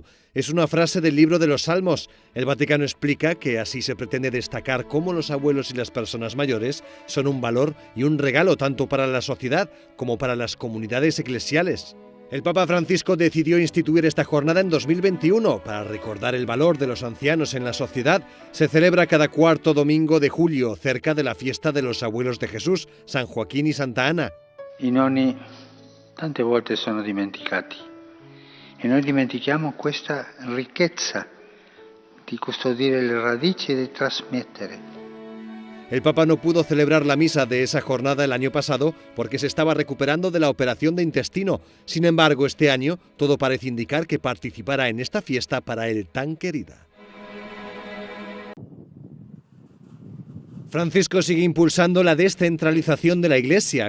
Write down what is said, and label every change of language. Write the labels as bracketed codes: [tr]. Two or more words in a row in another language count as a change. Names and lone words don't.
[es] Es una frase del libro de los Salmos. El Vaticano explica que así se pretende destacar cómo los abuelos y las personas mayores son un valor y un regalo tanto para la sociedad como para las comunidades eclesiales. El Papa Francisco decidió instituir esta jornada en 2021 para recordar el valor de los ancianos en la sociedad. Se celebra cada cuarto domingo de julio, cerca de la fiesta de los abuelos de Jesús, San Joaquín y Santa Ana. [it] I nonni tante volte sono dimenticati e noi dimentichiamo questa ricchezza di custodire le radici e di trasmettere. [es] El Papa no pudo celebrar la misa de esa jornada el año pasado porque se estaba recuperando de la operación de intestino. Sin embargo, este año todo parece indicar que participará en esta fiesta para él tan querida. Francisco sigue impulsando la descentralización de la Iglesia.